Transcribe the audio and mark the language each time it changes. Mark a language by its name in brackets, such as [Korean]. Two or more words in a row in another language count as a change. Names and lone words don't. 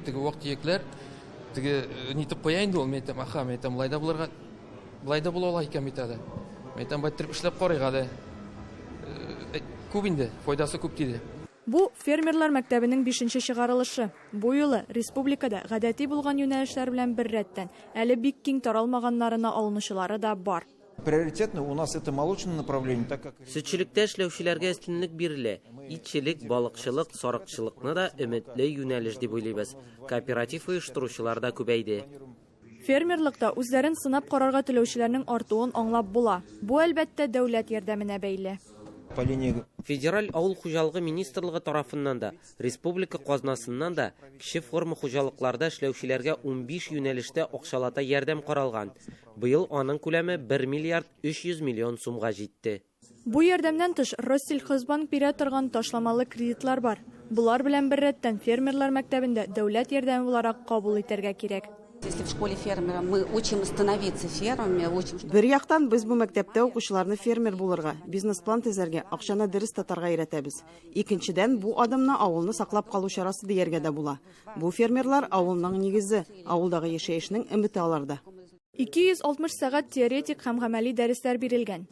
[Tatar] Теге вак-төякләр, теге нитеп куя инде ул. Мен әйтәм, аха, мен әйтәм, лайда булырга, лайда була ала икән бит әле. Мен әйтәм, байтырып эшләп карыйк әле. Күп инде, файдасы күп диде. Бу фермерлар мәктәбенең 5нче чыгарылышы. Бу юлы республикада гадәти булган юнәлешләр белән бер рәттән әле бик киң таралмаганнарына алынучылары да бар. [Russian] Приоритетно у нас это молочное направление, так как [Tatar] Сөтчелектә эшләүчеләргә өстенлек бирелә. Итчелек, балыкчылык, сарыкчылыкны да өметле юнәлеш дип уйлыйбыз. Кооператив оештыручылар да күбәйде. Фермерлыкта үзләрен сынап карарга теләүчеләрнең артуын аңлап була. Бу әлбәттә дәүләт ярдәменә бәйле. [Russian] по линии [Tatar] Федераль авыл хуҗалыгы министрлыгы тарафыннан да, республика казнасыннан да кече форма хуҗалыкларда эшләүчеләргә 15 юнәлештә акчалата ярдәм каралган. Быел аның күләме 1 миллиард 300 миллион сумга җитте. Бу ярдәмнән тыш Россельхозбанк бирә торган ташламалы кредитлар бар. Булар белән бер рәттән фермерлар мәктәбендә дәүләт ярдәме буларак кабул итәргә кирәк. [Russian] Если в школе фермера мы учим становиться фермерами, учим... [Tatar] Бер яктан без бу мәктәптә укучыларны фермер булырга, бизнес-план төзәргә, акчаны дөрес тотарга өйрәтәбез. Икенчедән, бу адымны авылны саклап калу чарасы дияргә дә була. Бу фермерлар авылның нигезе, авылдагы яшәешнең өмете аларда. 260 сәгать теоретик һәм гамәли дәресләр бирелгән.